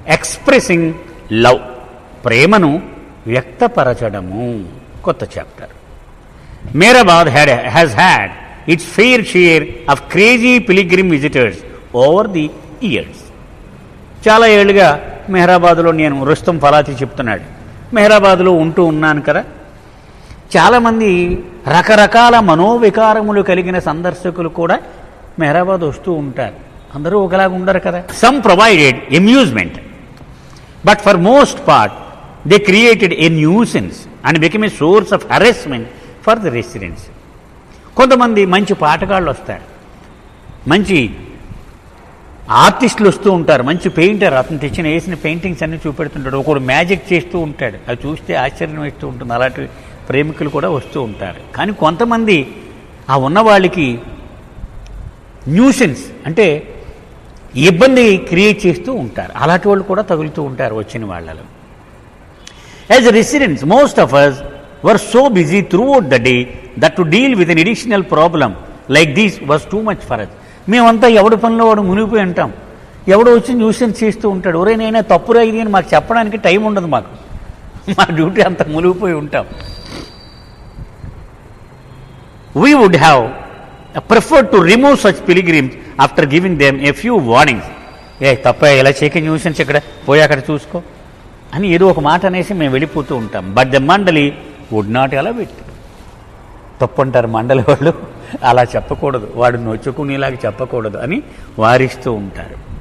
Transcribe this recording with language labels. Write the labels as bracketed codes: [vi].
[te] Expressing love, ప్రేమను వ్యక్తపరచడము. కొత్త chapter. [en] Mehrabad has had its fair share of crazy pilgrim visitors over the years. [te] చాలా ఏళ్ళుగా మెహరాబాద్లో నేను రుస్తం ఫలాతి చెప్తున్నాడు. మెహరాబాద్లో ఉంటూ ఉన్నాను కదా, చాలామంది రకరకాల మనోవికారములు కలిగిన సందర్శకులు కూడా మెహరాబాద్ వస్తూ ఉంటారు. అందరూ ఒకలాగా ఉండరు కదా. [en] Some provided amusement, but for most part they created a nuisance and become a source of harassment for the residents. [te] కొంతమంది మంచి పాటగాళ్ళు వస్తారు, మంచి ఆర్టిస్టులు వస్తూ ఉంటారు, మంచి పెయింటర్, అతను తెచ్చిన వేసిన పెయింటింగ్స్ అన్నీ చూపెడుతుంటాడు. ఒకడు మ్యాజిక్ చేస్తూ ఉంటాడు, అది చూస్తే ఆశ్చర్యం వేస్తూ ఉంటుంది. అలాంటి ప్రేమికులు కూడా వస్తూ ఉంటారు. కానీ కొంతమంది ఆ ఉన్న వాళ్ళకి న్యూసెన్స్ అంటే ఇబ్బంది క్రియేట్ చేస్తూ ఉంటారు. అలాంటి వాళ్ళు కూడా తగులుతూ ఉంటారు వచ్చిన వాళ్ళలో. [en] As residents most of us were so busy throughout the day that to deal with an additional problem like this was too much for us. [te] మేమంతా ఎవడి పనిలో వాడు మునిగిపోయి ఉంటాం. ఎవడో వచ్చి న్యూసెన్స్ చేస్తూ ఉంటాడు. ఒరే నైనా తప్పురా ఇది అని మాకు చెప్పడానికి టైం ఉండదు. మాకు మా డ్యూటీ అంత మునిగిపోయి ఉంటాం. [en] We would have preferred to remove such pilgrims after giving them a few warnings. [te] తప్ప ఎలా చేయక న్యూసెన్స్ ఇక్కడ పోయి అక్కడ చూసుకో అని ఏదో ఒక మాట అనేసి మేము వెళ్ళిపోతూ ఉంటాం. [en] But the mandali would not allow it. [te] తప్పు అంటారు మండలి వాళ్ళు, అలా చెప్పకూడదు, వాడు నొచ్చుకునేలాగా చెప్పకూడదు అని వారిస్తూ ఉంటారు.